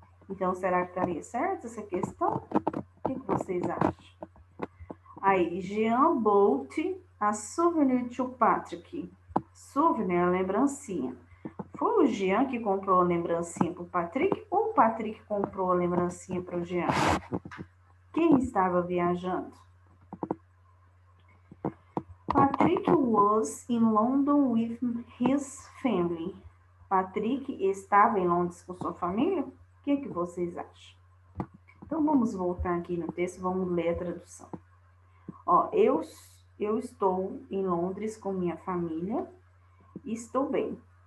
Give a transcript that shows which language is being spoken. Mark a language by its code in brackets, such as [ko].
[pt] Então, será que estaria certo essa questão? O que vocês acham? [en] Aí, Jean bought a souvenir to Patrick. [pt] Souvenir é a lembrancinha. Foi o Jean que comprou a lembrancinha para o Patrick ou o Patrick comprou a lembrancinha para o Jean? Quem estava viajando? [en] Patrick was in London with his family. [pt] Patrick estava em Londres com sua família? O que vocês acham? Então, vamos voltar aqui no texto, vamos ler a tradução. Ó, eu estou em Londres com minha família e estou bem.